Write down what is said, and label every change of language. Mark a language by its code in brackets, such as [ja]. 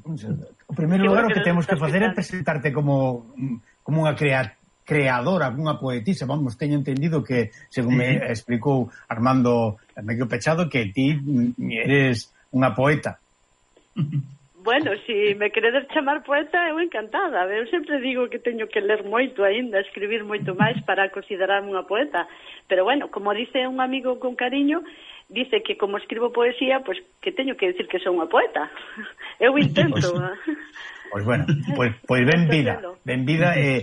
[es] En primer lugar, lo que tenemos que hacer es presentarte como una creadora, como una poetisa. Vamos, tengo entendido que, según me explicó Armando Medio Pechado, que ti eres una poeta. [gl] Bueno, si me queredes chamar poeta, eu encantada. Eu sempre digo que teño que ler moito aínda, escribir moito máis para considerarme unha poeta. Pero bueno, [es] como dice [gl] un amigo con cariño, dice que como escribo poesía, [es] pues [gl] que teño que decir que sou unha poeta. Eu intento. Pois pues bueno, pues ben vida.